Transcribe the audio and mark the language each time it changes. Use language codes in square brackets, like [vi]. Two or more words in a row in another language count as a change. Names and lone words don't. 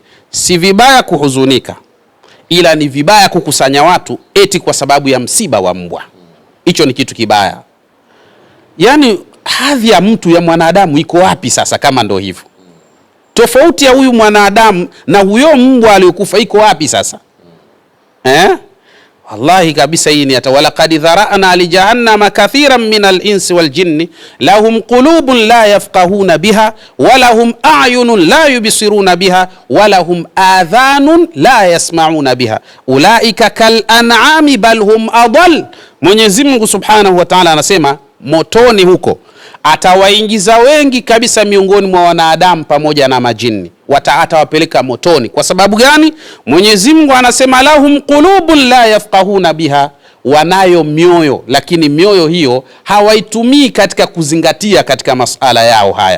[sw] Si vibaya kuhuzunika, ila ni vibaya kukusanya watu eti kwa sababu ya msiba wa mbwa. Hicho ni kitu kibaya. Yani hadhi ya mtu ya mwanadamu iko wapi sasa kama ndo hivyo? Tofauti ya huyu mwanadamu na huyo mbwa aliyokufa iko wapi sasa? Wallahi kabisa hii ni [ar] ولقد ذرأنا لجهنم كثيرا من الإنس والجن لهم قلوب لا يفقهون بها ولهم أعين لا يبصرون بها ولهم آذان لا يسمعون بها أولئك كالأنعام بل هم أضل. [sw] Mwenyezi Mungu [ar] سبحانه وتعالى [sw] anasema motoni huko atawaingiza wengi kabisa miongoni mwa wanadamu pamoja na majini, atawapeleka motoni. Kwa sababu gani? Mwenyezi Mungu anasema [ar] لهم قلوب لا يفقهون بها, [sw] wanayo mioyo lakini mioyo hiyo hawaitumii katika kuzingatia katika masala yao haya.